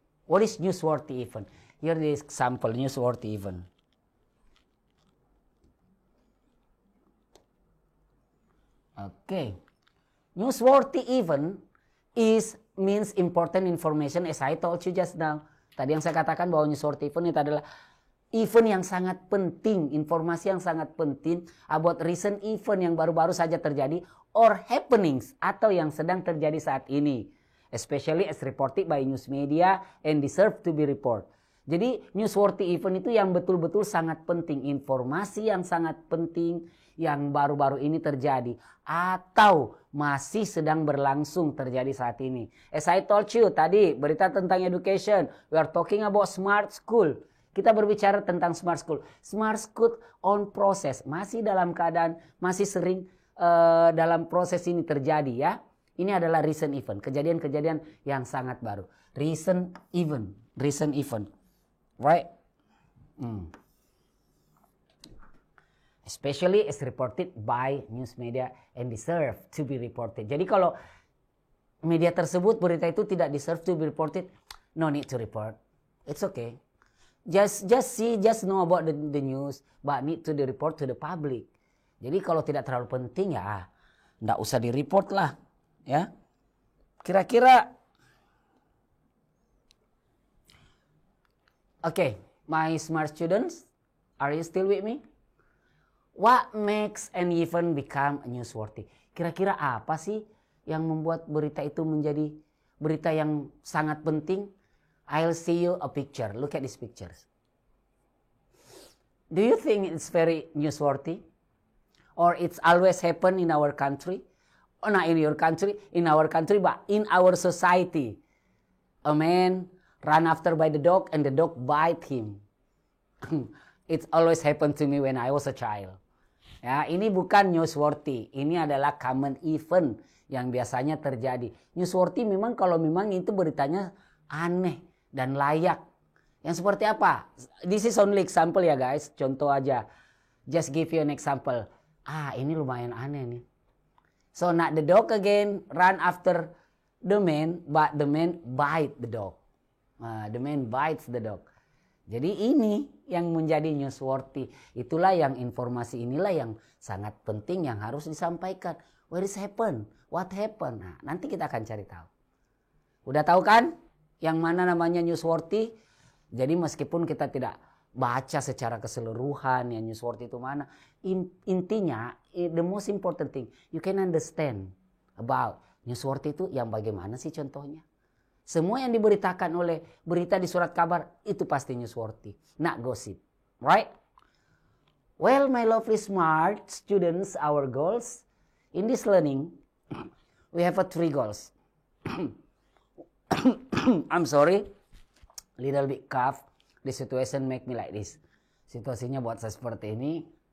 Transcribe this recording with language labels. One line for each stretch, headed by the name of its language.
English: What is newsworthy event? Here is example newsworthy event. Okay. Newsworthy event means important information as I told you just now.
Indonesian: Tadi yang saya katakan bahwa newsworthy event itu adalah event yang sangat penting, informasi yang sangat penting
English: about recent event
Indonesian: yang baru-baru saja terjadi
English: or happenings
Indonesian: atau yang sedang terjadi saat ini.
English: Especially as reported by news media and deserve to be reported.
Indonesian: Jadi newsworthy event itu yang betul-betul sangat penting, informasi yang sangat penting yang baru-baru ini terjadi atau masih sedang berlangsung terjadi saat ini.
English: As I told you
Indonesian: tadi, berita tentang
English: education, we are talking about smart school.
Indonesian: Kita berbicara tentang smart school.
English: Smart school on process,
Indonesian: masih dalam keadaan, masih sering dalam proses ini terjadi ya. Ini adalah recent event, kejadian-kejadian yang sangat baru.
English: Recent event. Right? Especially as reported by news media and deserve to be reported.
Indonesian: Jadi kalau media tersebut berita itu tidak
English: deserve to be reported, no need to report. It's okay. Just know about the news, but need to report to the public.
Indonesian: Jadi kalau tidak terlalu penting ya, nggak usah di-report lah. Ya, kira-kira.
English: Okay, my smart students, are you still with me? What makes an event become newsworthy?
Indonesian: Kira-kira apa sih yang membuat berita itu menjadi berita yang sangat penting?
English: I'll see you a picture. Look at these pictures. Do you think it's very newsworthy? Or it's always happen in our country? Or not in your country, in our country, but in our society. A man run after by the dog and the dog bite him. It's always happened to me when I was a child.
Indonesian: Ya, ini bukan newsworthy. Ini adalah common event yang biasanya terjadi. Newsworthy memang kalau memang itu beritanya aneh dan layak. Yang seperti apa?
English: This is only example ya guys.
Indonesian: Contoh aja.
English: Just give you an example.
Indonesian: Ini lumayan aneh nih.
English: So not the dog again run after the man, but the man bite the dog. The man bites the dog.
Indonesian: Jadi ini yang menjadi newsworthy. Itulah yang informasi inilah yang sangat penting yang harus disampaikan.
English: Where is happen? What happened?
Indonesian: Nah, nanti kita akan cari tahu. Udah tahu kan yang mana namanya newsworthy? Jadi meskipun kita tidak baca secara keseluruhan ya newsworthy itu mana, intinya
English: the most important thing you can understand about
Indonesian: newsworthy itu yang bagaimana sih contohnya. Semua yang diberitakan oleh berita di surat kabar itu pasti newsworthy,
English: not gossip, right? Well, my lovely smart students, our goals in this learning, we have 3 goals. I'm sorry, little bit cough. The situation make me like this.
Indonesian: Situasinya buat saya seperti ini.